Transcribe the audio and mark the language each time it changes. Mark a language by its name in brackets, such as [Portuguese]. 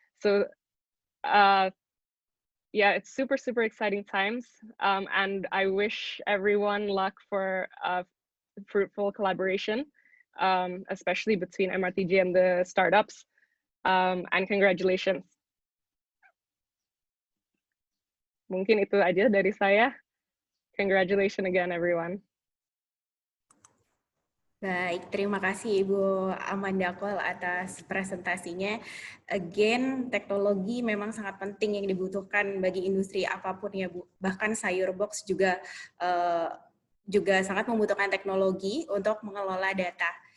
[English] So yeah, it's super exciting times, and I wish everyone luck for fruitful collaboration, especially between MRTJ and the startups, and congratulations. [Indonesian] Mungkin itu aja dari saya. [English] Congratulations again, everyone. [Indonesian] Baik, terima kasih Ibu Amanda Kol atas presentasinya. Again, teknologi memang sangat penting yang dibutuhkan bagi industri apapun ya Bu. Bahkan Sayurbox juga sangat membutuhkan teknologi untuk mengelola data.